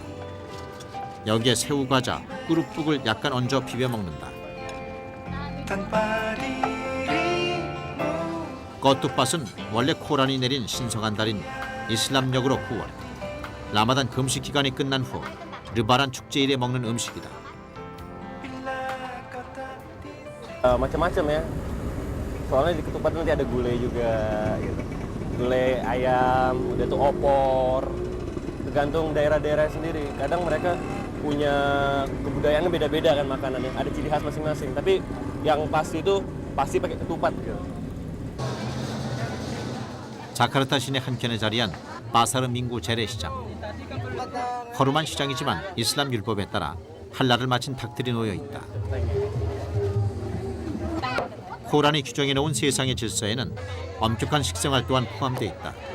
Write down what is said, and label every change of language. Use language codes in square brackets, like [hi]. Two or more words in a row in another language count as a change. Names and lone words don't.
[ko] 여기에 새우 과자, 꾸룩북을 약간 얹어 비벼 먹는다. 겉두밭은 원래 코란이 내린 신성한 달인 이슬람력으로 9월 라마단 금식 기간이 끝난 후 르바란 축제일에 먹는 음식이다. [id] Macam-macam ya. Soalnya di ketupat nanti ada gulai juga gitu. Gulai ayam, udah tuh opor. Tergantung daerah-daerah sendiri. Kadang mereka punya kebudayaannya beda-beda kan makanannya. Ada ciri khas masing-masing. Tapi yang pasti itu pasti pakai ketupat gitu. [ko] 자카르타 시내 한켠에 자리한 바사르 민구 재래시장. 허름한 시장이지만 이슬람 율법에 따라 할랄을 마친 닭들이 놓여 있다. 코란이 규정해 놓은 세상의 질서에는 엄격한 식생활 또한 포함돼 있다.